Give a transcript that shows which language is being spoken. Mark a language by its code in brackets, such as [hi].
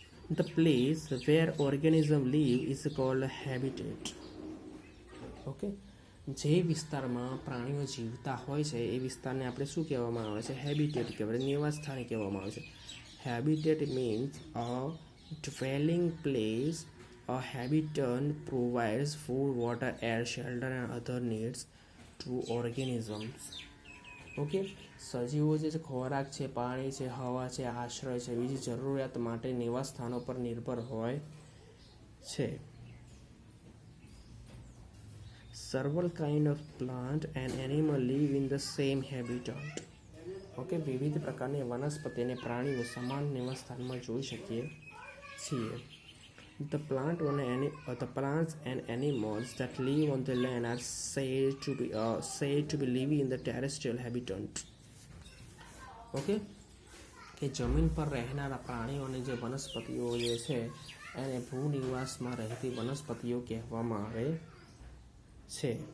[en] The place where organism live is called habitat. [gu] Okay, જે વિસ્તારમાં પ્રાણીઓ જીવતા હોય છે એ વિસ્તારને આપણે શું કહેવામાં આવે છે, હેબિટેટ કહેવાય, નિવાસ સ્થાન કહેવામાં આવે છે. [en] Habitat means a dwelling place. A habitat provides food, water, air, shelter and other needs to organisms. [gu] Okay, સજીવો જે છે ખોરાક છે, પાણી છે, હવા છે, આશ્રય છે, બીજી જરૂરિયાત માટે નિવાસ સ્થાનો પર નિર્ભર હોય છે. [en] Several kind of plant and animal live in the same habitat. [gu] Okay, વિવિધ પ્રકારની વનસ્પતિ અને પ્રાણીઓ સમાન નિવાસ સ્થાનમાં જોઈ શકીએ છીએ. [en] The plants and animals that live on the land are said to be living in the terrestrial habitat. [gu] Okay, કે જમીન પર રહેનારા પ્રાણીઓ અને જે વનસ્પતિઓ જે છે એને ભૂનિવાસમાં રહેતી વનસ્પતિઓ કહેવામાં આવે છે.